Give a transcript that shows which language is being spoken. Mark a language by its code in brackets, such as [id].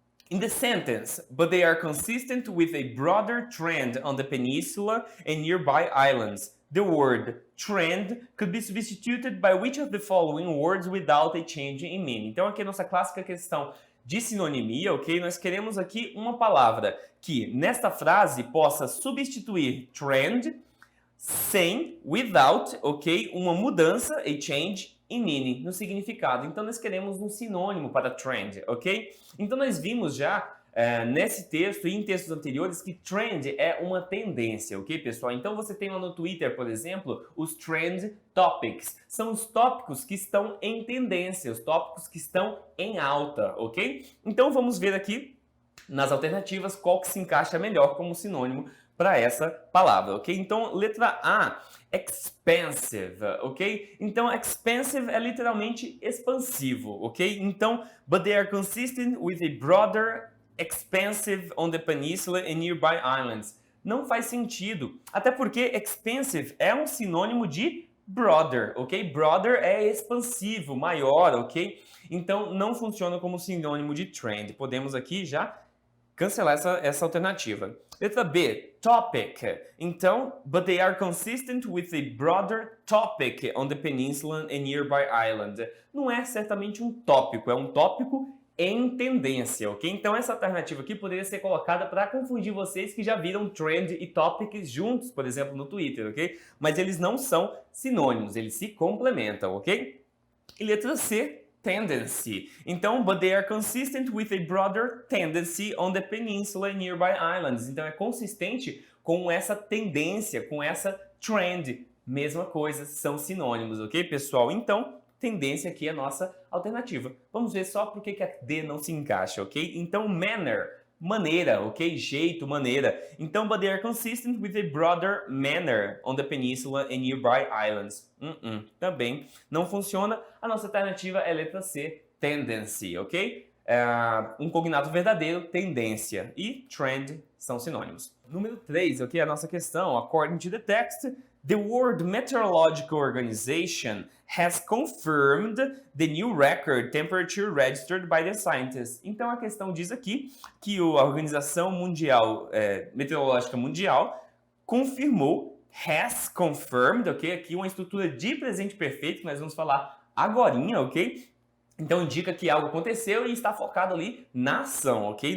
[en] In the sentence, but they are consistent with a broader trend on the peninsula and nearby islands, the word trend could be substituted by which of the following words without a change in meaning? [pt] Então aqui a nossa clássica questão de sinonimia, ok? Nós queremos aqui uma palavra que nesta frase possa substituir trend sem, without, ok? Uma mudança, [en] a change in meaning, [pt] no significado. Então nós queremos um sinônimo para trend, ok? Então nós vimos já nesse texto e em textos anteriores que trend é uma tendência, ok, pessoal? Então você tem lá no Twitter, por exemplo, os trend topics. São os tópicos que estão em tendência, os tópicos que estão em alta, ok? Então vamos ver aqui nas alternativas qual que se encaixa melhor como sinônimo para essa palavra, ok? Então, letra A, expansive, ok? Então, expansive é literalmente expansivo, ok? [en] Então, but they are consistent with a broader expansive on the peninsula and nearby islands. [pt] Não faz sentido, até porque expansive é um sinônimo de broader, ok? Broader é expansivo, maior, ok? Então, não funciona como sinônimo de trend. Podemos aqui já cancelar essa alternativa. Letra B, topic. [en] Então, but they are consistent with a broader topic on the peninsula and nearby island. [pt] Não é certamente um tópico, é um tópico em tendência, ok? Então, essa alternativa aqui poderia ser colocada para confundir vocês que já viram trend e topics juntos, por exemplo, no Twitter, ok? Mas eles não são sinônimos, eles se complementam, ok? E letra C, tendency. [en] Então, but they are consistent with a broader tendency on the peninsula and nearby islands. [pt] Então, é consistente com essa tendência, com essa trend. Mesma coisa, são sinônimos, ok, pessoal? Então, tendência aqui é a nossa alternativa. Vamos ver só por que a D não se encaixa, ok? Então, manner, maneira, ok? Jeito, maneira. [en] Então, but they are consistent with a broader manner on the peninsula and nearby islands. [pt] Também não funciona. A nossa alternativa é letra C, tendency, ok? Um cognato verdadeiro, tendência. E trend são sinônimos. Número 3, ok? A nossa questão. [en] According to the text, the World Meteorological Organization has confirmed the new record temperature registered by the scientists. [pt] Então a questão diz aqui que a Organização Meteorológica Mundial confirmou, [en] has confirmed, [pt] ok? Aqui uma estrutura de presente perfeito que nós vamos falar agorinha, ok? Então indica que algo aconteceu e está focado ali na ação, ok?